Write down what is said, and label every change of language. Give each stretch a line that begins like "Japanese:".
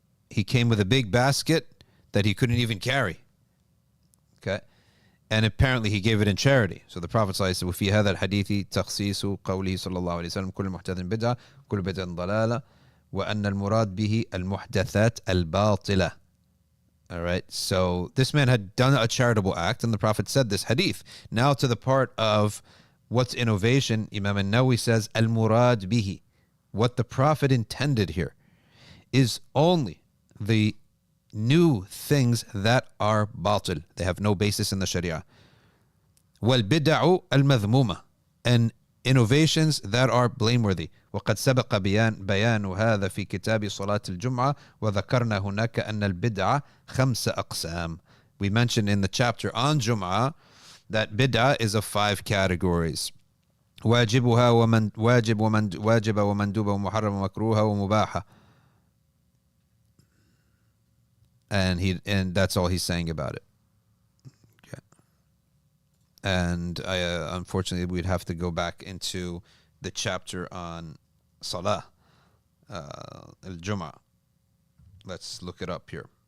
English: He came with a big basket that he couldn't even carry. Okay. And apparently he gave it in charity. So the Prophet ﷺ said,
Arabic: وفي هذا الحديث تخصيص قوله صلى الله عليه وسلم كل محدث بدعة كل بدعة ضلالة وأن المراد به المحدثات الباطلة.
English: All right. So this man had done a charitable act, and the Prophet said this hadith. Now to the part of what's innovation, Imam Nawawi says al-murad bihi. What the Prophet intended here is only the new things that are batil. They have no basis in the Sharia.
Arabic: وَالْبِدَعُ الْمَذْمُومَةِ,
English: and innovations that are blameworthy.
Arabic: وقد سبق بيان هذا في كتاب صلاة الجمعة وذكرنا هناك أن البدعة 5 أقسام.
English: We mentioned in the chapter on Jum'ah that bid'ah is of 5 categories.
Arabic: واجبها ومن واجبة ومندوبة ومحرمة ومكروهة ومباحة.
English: And that's all he's saying about it. Okay. And unfortunately we'd have to go back into the chapter on Salah, Al-Jum'ah. Let's look it up here.